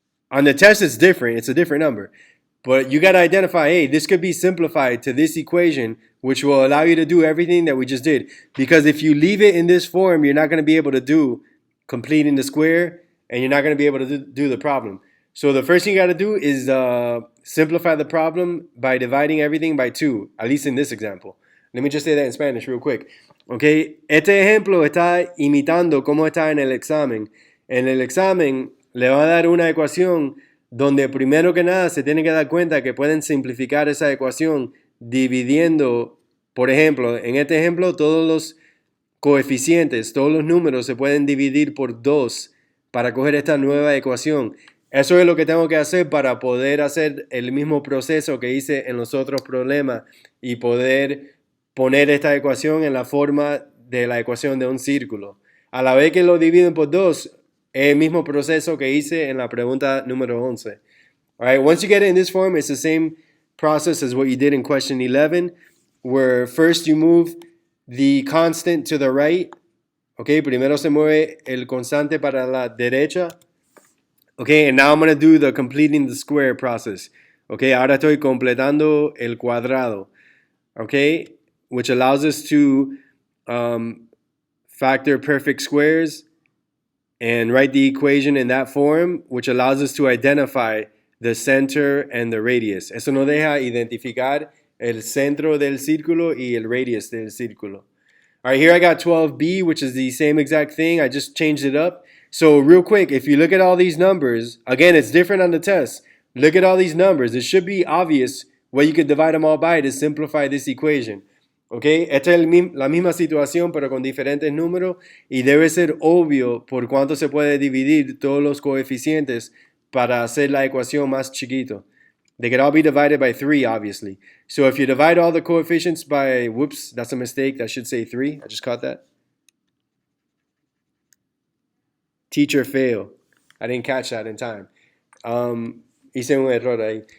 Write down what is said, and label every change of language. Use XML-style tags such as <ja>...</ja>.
<en>On the test, it's different. It's a different number. But you got to identify, hey, this could be simplified to this equation, which will allow you to do everything that we just did. Because if you leave it in this form, you're not going to be able to do completing the square, and you're not going to be able to do the problem. So the first thing you got to do is simplify the problem by dividing everything by 2, at least in this example. Let me just say that in Spanish real quick.</en> <es>Okay, este ejemplo está imitando cómo está en el examen. En el examen le va a dar una ecuación donde primero que nada se tiene que dar cuenta que pueden simplificar esa ecuación dividiendo, por ejemplo, en este ejemplo todos los coeficientes, todos los números se pueden dividir por 2 para coger esta nueva ecuación. Eso es lo que tengo que hacer para poder hacer el mismo proceso que hice en los otros problemas y poder poner esta ecuación en la forma de la ecuación de un círculo. A la vez que lo dividen por 2, es el mismo proceso que hice en la pregunta número 11.</es> <en>All right, once you get it in this form, it's the same process as what you did in question 11, where first you move the constant to the right.</en> <es>Okay, primero se mueve el constante para la derecha.</es> <en>Okay, and now I'm going to do the completing the square process.</en> <es>Okay, ahora estoy completando el cuadrado.</es> <en>Okay, which allows us to factor perfect squares and write the equation in that form, which allows us to identify the center and the radius.</en> <es>Eso nos deja identificar el centro del círculo y el radius del círculo.</es> <en>All right, here I got 12b, which is the same exact thing. I just changed it up. So real quick, if you look at all these numbers, again, it's different on the test. Look at all these numbers. It should be obvious what you could divide them all by to simplify this equation.</en> <es>Okay, esta es la misma situación pero con diferentes números y debe ser obvio por cuánto se puede dividir todos los coeficientes para hacer la ecuación más chiquito.</es> <en>They could all be divided by 3, obviously. So if you divide all the coefficients by, whoops, that's a mistake. That should say 3. I just caught that. Teacher fail. I didn't catch that in time.</en> <es>hice un error ahí.</es>